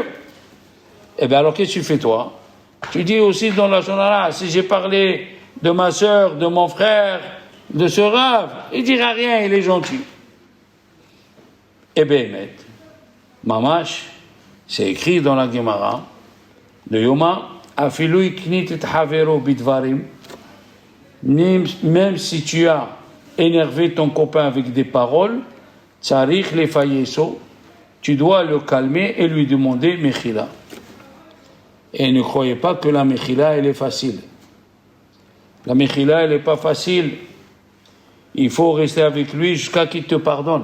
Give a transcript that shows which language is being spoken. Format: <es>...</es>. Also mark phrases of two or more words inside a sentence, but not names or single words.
<fr>Eh bien, alors qu'est-ce que tu fais, toi? Tu dis aussi dans la Shonara, si j'ai parlé de ma sœur, de mon frère, de ce rave, il dira rien, il est gentil. Eh bien, Mamash, c'est écrit dans la Gemara, de Yoma,</fr> <he>אפילו הקניט את חברו בדברים,</he> <fr>même si tu as énervé ton copain avec des paroles,</fr> <he>צריך לפייסו,</he> <fr>tu dois le calmer et lui demander mechila. Et ne croyez pas que la mechila, elle est facile. La mechila, elle n'est pas facile. Il faut rester avec lui jusqu'à qu'il te pardonne.</fr>